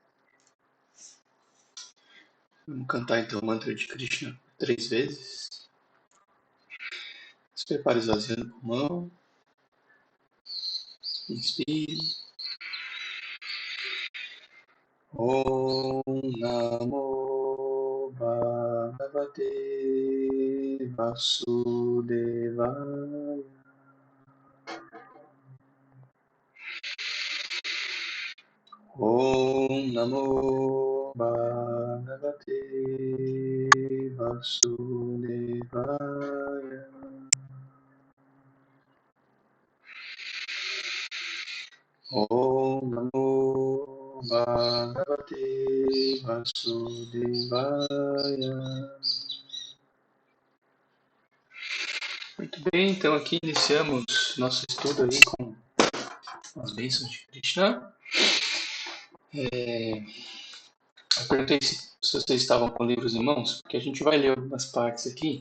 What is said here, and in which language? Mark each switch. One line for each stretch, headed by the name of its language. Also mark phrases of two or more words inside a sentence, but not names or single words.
Portuguese: Vamos cantar então o mantra de Krishna 3 vezes. Se prepare esvaziando o pulmão. Inspire.
Sanskrit: Om Namo Bhagavate Vasudevaya. Om Namo Bhagavate Vasudevaya. Om Namo Bhagavate Vasudevaya.
Portuguese: Muito bem, então aqui iniciamos nosso estudo aí com as bênçãos de Krishna. Eu perguntei se vocês estavam com livros em mãos, porque a gente vai ler algumas partes aqui.